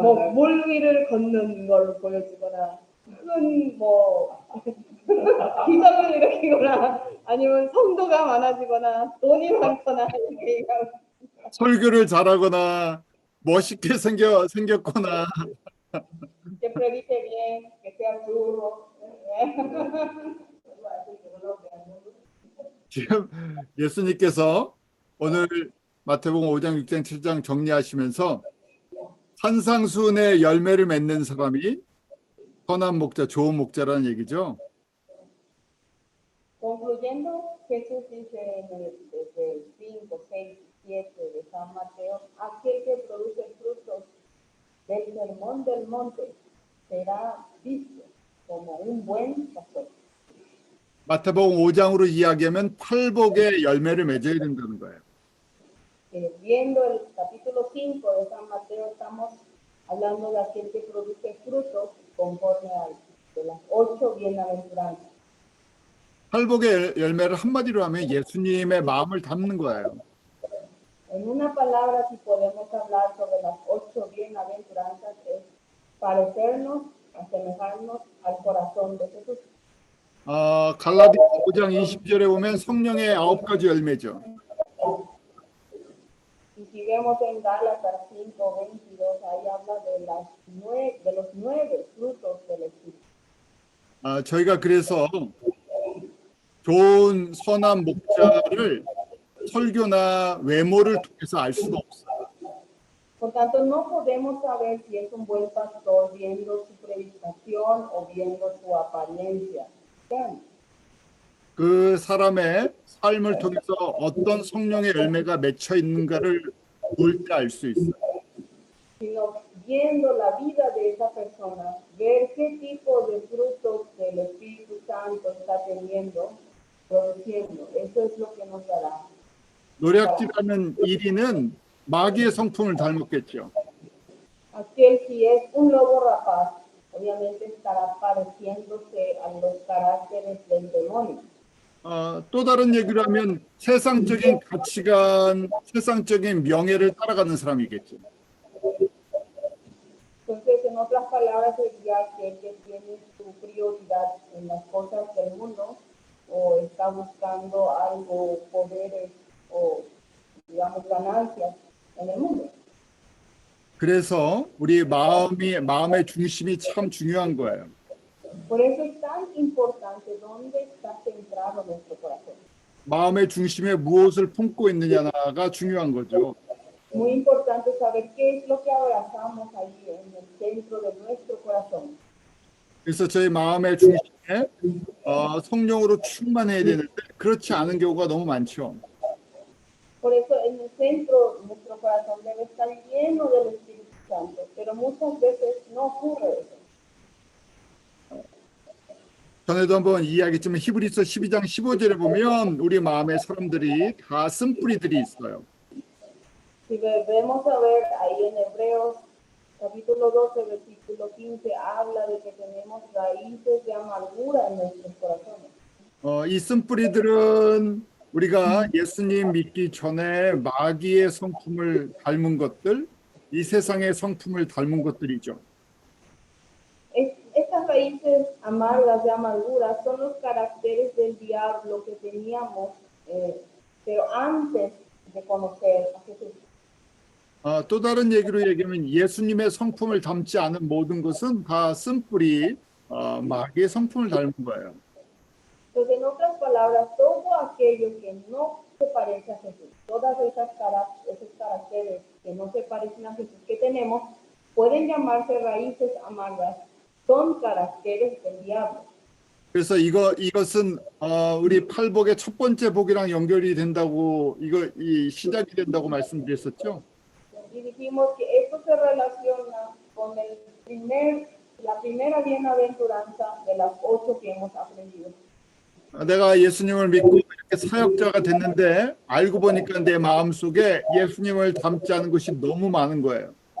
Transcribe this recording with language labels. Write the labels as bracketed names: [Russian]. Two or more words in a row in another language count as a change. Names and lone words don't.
[Korean] 뭐 물 위를 걷는 걸 보여주거나 큰 뭐 기적을 일으키거나 아니면 성도가 많아지거나 돈이 많거나 이렇게 얘기하고 설교를 잘하거나 멋있게 생겼거나 [Spanish] que predique bien, que sea duro. [Korean] 지금 예수님께서 오늘 마태복음 5장, 6장, 7장 정리하시면서 산상수훈의 열매를 맺는 사람이 선한 목자, 좋은 목자라는 얘기죠. [Spanish] Concluyendo, Jesús dice desde el 5, 6, 7 de San Mateo, aquel que produce frutos del sermón del monte será visto como un buen pastor. [Korean] 마태복음 5장으로 이야기하면 팔복의 열매를 맺어야 된다는 거예요. [Spanish] Viendo el capítulo 5 de San Mateo, estamos hablando de aquel que produce frutos conforme a de las 8 bienaventuranzas. [Korean] 팔복의 열매를 한마디로 하면 예수님의 마음을 담는 거예요. [Spanish] En una palabra, si podemos hablar sobre las 8 bienaventuranzas, es parecernos, asemejarnos al corazón de Jesús. [Korean] 갈라디아 5장 20절에 보면 성령의 9가지 열매죠. [Spanish] Y si vemos en Gálatas 5:22, ahí habla de los 9 frutos del Espíritu. [Korean] 저희가 그래서 좋은 선한 목자를 설교나 외모를 통해서 알 수가 없어요. [Spanish] Por tanto, no podemos saber si es un buen pastor viendo su predicación o viendo su apariencia. [Korean] 그 사람의 삶을 통해서 어떤 성령의 열매가 맺혀 있는가를 볼 때 알 수 있어요. [Spanish] Sino viendo la vida de esa persona, ver qué tipo de frutos del Espíritu Santo está teniendo, produciendo. Eso es lo que nos dará. [Korean] 노략질하는 1인은 마귀의 성품을 닮았겠죠. [Spanish] Aquel si es un lobo rapaz, obviamente estará pareciéndose a los caracteres del demonio. [Korean] 또 다른 얘기를 하면 세상적인 가치관, 세상적인 명예를 따라가는 사람이겠죠. [Spanish] Entonces, en otras palabras, sería aquel que tiene su prioridad en las cosas del mundo o está buscando algo, poderes o, digamos, ganancias en el mundo. [Korean] 그래서 우리 마음의 중심이 참 중요한 거예요. [Spanish] Por eso es tan importante dónde está centrado nuestro corazón. [Korean] 마음의 중심에 무엇을 품고 있느냐가 중요한 거죠. [Spanish] Muy importante saber qué es lo que abrazamos ahí en el centro de nuestro corazón. [Korean] 그래서 저희 마음의 중심에 성령으로 충만해야 되는데 그렇지 않은 경우가 너무 많죠. [Spanish] Por eso en el centro de nuestro corazón debe estar lleno del Espíritu Santo, pero muchas veces no ocurre eso. [Korean] 전에도 한번 이야기했지만 히브리서 12장 15절에 보면 우리 마음의 사람들이 다 쓴뿌리들이 있어요. [Spanish] Si volvemos a ver ahí en Hebreos capítulo 12 versículo 15 habla de que tenemos raíces de amargura en nuestros corazones. [Korean] 이 쓴뿌리들은 우리가 예수님 믿기 전에 마귀의 성품을 닮은 것들, 이 세상의 성품을 닮은 것들이죠. [Spanish] Estas raíces amargas de amargura son los caracteres del diablo que teníamos, pero antes de conocer a Jesús. [Korean] 또 다른 얘기로 얘기하면 예수님의 성품을 닮지 않은 모든 것은 다 쓴뿌리, 마귀의 성품을 닮은 거예요. [Spanish] Entonces, en otras palabras, todo aquello que no se parece a Jesús, todas esos caracteres que no se parecen a Jesús que tenemos, pueden llamarse raíces amargas, son caracteres del diablo. [Korean] 그래서 이것은 우리 팔복의 첫 번째 복이랑 연결이 된다고 이 시작이 된다고 말씀드렸었죠. [Spanish] Y dijimos que esto se relaciona con la primera bienaventuranza de las 8 que hemos aprendido. [Korean] 내가 예수님을 믿고 이렇게 사역자가 됐는데 알고 보니까 내 마음속에 예수님을 닮지 않은 것이 너무 많은 거예요.